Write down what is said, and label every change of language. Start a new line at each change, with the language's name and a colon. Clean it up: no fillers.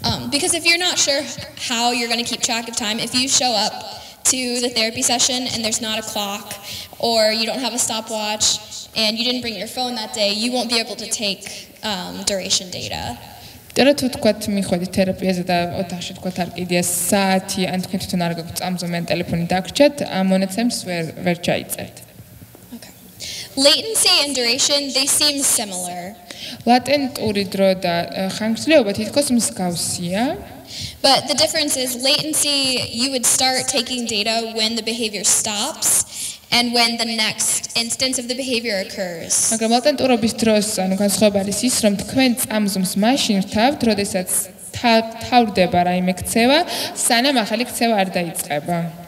English: Because if you're not sure how you're going to keep track of time, if you show up to the therapy session and there's not a clock or you don't have a stopwatch and you didn't bring your phone that day, you won't be able to take duration data.
Georgian: და თუ თქვათ მიხვედით თერაპიაზე და ოთახში თქვათ არ კიდია საათი ან თქვენ თვითონ არ გაქვთ წამზომი ან ტელეფონი დაგრჩათ, ამ მონაცემს ვერ ჩაიწერთ.
English: Okay. Latency and duration, they seem similar.
Georgian: ლატენტური დრო და ხანგრძლივობა თითქოს მსგავსია.
English: But the difference is latency, you would start taking data when the behavior stops and when the next instance of the behavior occurs.
Georgian: მაგრამ ლატენტურობის დროს, ანუ განსხვავება არის ის, რომ თქვენ წამზომს მაშინ რთავთ, როდესაც თავდება რაიმე ქცევა, სანამ ახალი ქცევა არ დაიწყება.